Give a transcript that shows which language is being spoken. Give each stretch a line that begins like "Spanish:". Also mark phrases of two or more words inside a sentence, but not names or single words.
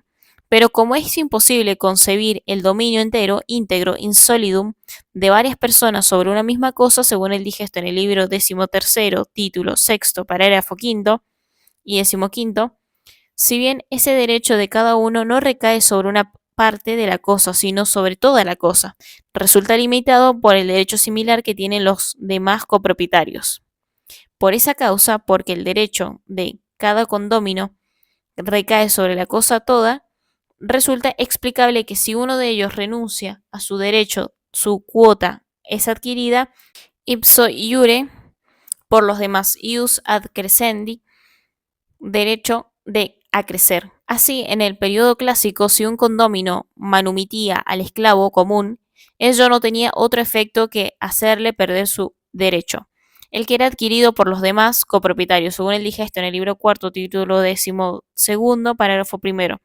Spanish: Pero como es imposible concebir el dominio entero, íntegro, insolidum, de varias personas sobre una misma cosa, según el digesto en el libro 13, título 6, parágrafo 5 y 15, si bien ese derecho de cada uno no recae sobre una parte de la cosa, sino sobre toda la cosa, resulta limitado por el derecho similar que tienen los demás copropietarios. Por esa causa, porque el derecho de cada condómino recae sobre la cosa toda, resulta explicable que si uno de ellos renuncia a su derecho, su cuota es adquirida
Latin: ipso iure
Spanish: por los demás,
Latin: ius ad crescendi,
Spanish: derecho de a crecer. Así, en el periodo clásico, si un condómino manumitía al esclavo común, ello no tenía otro efecto que hacerle perder su derecho, el que era adquirido por los demás copropietarios, según el digesto en el libro cuarto, título 12, parágrafo primero.